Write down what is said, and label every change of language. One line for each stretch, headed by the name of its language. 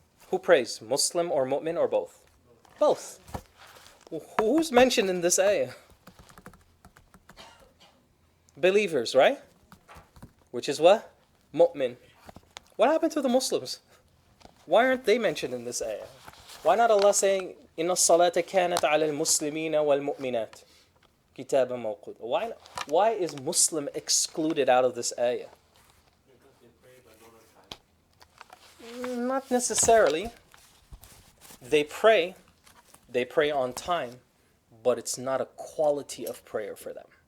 English: Who prays, Muslim or mu'min or both? Both. Who's mentioned in this ayah? Believers, right? Which is what? Mu'min. What happened to the Muslims? Why aren't they mentioned in this ayah? Why not Allah saying,
Arabic: إِنَّ الصَّلَاةَ كَانَتْ عَلَى الْمُسْلِمِينَ وَالْمُؤْمِنَاتِ كِتَابًا مَوْقُوتًا.
English: Why is Muslim excluded out of this ayah? Because they pray but not on time. Not necessarily. They pray on time, but it's not a quality of prayer for them.